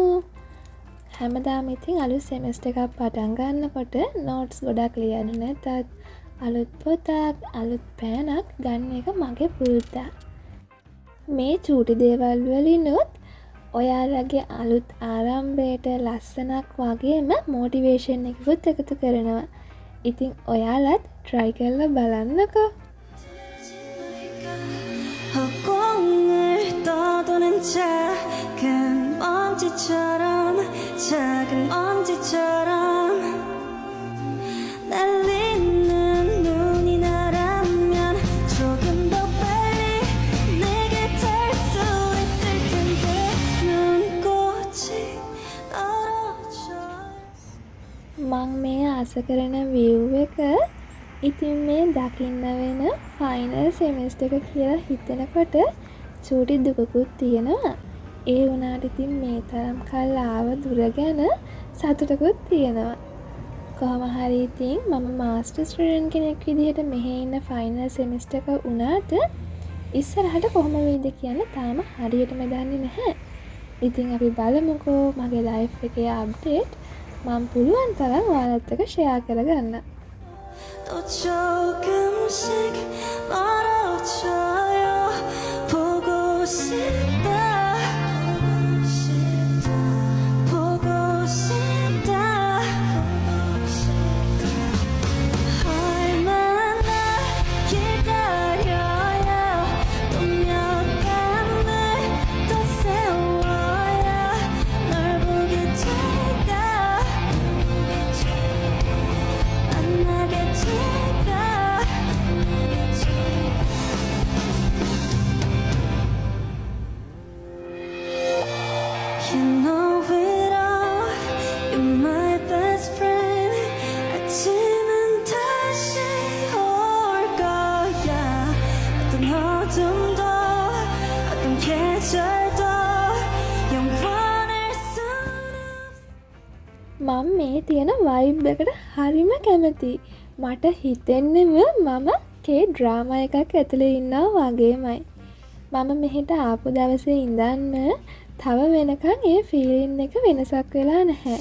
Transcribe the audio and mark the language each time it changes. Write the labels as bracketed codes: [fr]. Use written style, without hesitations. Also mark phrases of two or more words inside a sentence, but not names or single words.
[si] හැමදාම ඉතින් අලුත් සෙමෙස්ටර් එකක් පටන් ගන්නකොට නෝට්ස් ගොඩක් ලියන්න නැතත් අලුත් පොතක්, අලුත් පෑනක් ගන්න එක මගේ පුරුද්දක්. මේ චූටි දේවල් වලිනුත් ඔයාලගේ අලුත් ආරම්භයට ලස්සනක් වගේම මොටිවේෂන් එකකුත් එකතු කරනවා. ඉතින් ඔයාලත් try කරලා බලන්නකෝ. [ko] 허공을 떠도는 작은 먼지처럼 날리는 눈이 나라면 조금 더 빨리 내게 닿을 수 있을 텐데 눈꽃이 떨어져 [si] මං මේ ආස කරන view එක ඉතින් මේ දකින්න වෙන [en] final semester [si] එක කියලා හිතනකොට චූටි දුකකුත් තියෙනවා. ඒ වුණාට ඉතින් මේ තරම් කල් ආව දුර ගැන සතුටකුත් තියෙනවා. කොහොම හරි ඉතින් මම [en] master student [si] කෙනෙක් විදිහට මෙහෙ ඉන්න [en] final semester [si] එක උනාට ඉස්සරහට කොහොම වෙයිද කියන තාම හරියටම දන්නේ නැහැ. ඉතින් අපි බලමුකෝ මගේ ලයිෆ් එකේ අප්ඩේට් මම පුළුවන් තරම් ඔයාලත් එක්ක ෂෙයා කරගන්න. [ko] 또 조금씩 멀어져요 보고 싶다 얼마나 기다려야 또 몇 밤을 더 세워야 널 보게 될까 만나게 될까 [en] You know it all You're my best friend [ko] 아침은 다시 올 거야 어떤 어둠도 어떤 계절도 영원할 수는 [si] මම මේ තියෙන වයිබ් එකට හරිම කැමතියි. මට හිතෙන්නෙම මම [en] K drama [si] එකක් ඇතුලේ ඉන්නවා වගේමයි. මම මෙහෙට ආපු දවසේ ඉඳන්ම තව වෙනකන් ඒ ෆීලින් එක වෙනසක් වෙලා නැහැ.